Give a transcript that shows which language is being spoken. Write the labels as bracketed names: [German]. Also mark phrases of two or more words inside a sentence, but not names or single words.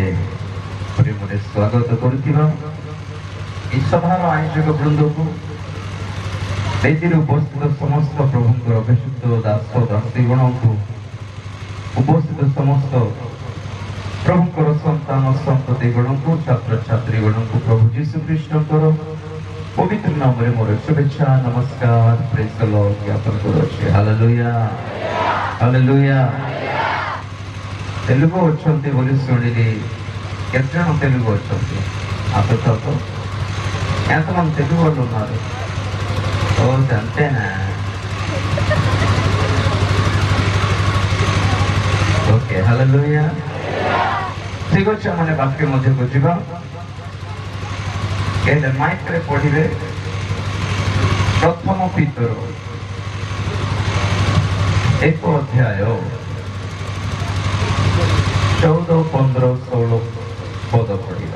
[Odia] ପ୍ରେମରେ ସ୍ୱାଗତ କରୁଥିବା ଏହି ସଭାର ଆୟୋଜକ ବୃନ୍ଦକୁ, ବେଦୀରେ ଉପସ୍ଥିତ ସମସ୍ତ ପ୍ରଭୁଙ୍କର ଅଭିଷିକ୍ତ ଦାସ ଦାସୀଗଣଙ୍କୁ, ଉପସ୍ଥିତ ସମସ୍ତ ପ୍ରଭୁଙ୍କର ସନ୍ତାନ ସନ୍ତତିଗଣଙ୍କୁ, ଛାତ୍ରଛାତ୍ରୀଗଣଙ୍କୁ ପ୍ରଭୁ ଯୀଶୁ ଖ୍ରୀଷ୍ଟଙ୍କର ପବିତ୍ର ନାମରେ ମୋର ଶୁଭେଚ୍ଛା ନମସ୍କାର [English] praise the Lord [Odia] ଜ୍ଞାପନ କରୁଅଛି। ହାଲେଲୁୟା ହାଲେଲୁୟା। ତେଲୁଗୁ ଅଛନ୍ତି ବୋଲି ଶୁଣିଲି। କେତେ ଜଣ ତେଲୁଗୁ ଅଛନ୍ତି? ହାତ ତ [Telugu] ఎంతమంది తెలుగు వాళ్ళు ఉన్నారు? అంతేనా? ఓకే హల్లెలూయా। [Odia] ଠିକ ଅଛି, ଆମେ ବାକ୍ୟ ମଧ୍ୟକୁ ଯିବା। ଏଇଟା ମାଇକ୍ରେ ପଢିବେ ପ୍ରଥମ ପିତର 1 ଅଧ୍ୟାୟ 14, 15, 16 ପଦ ପଢିବା।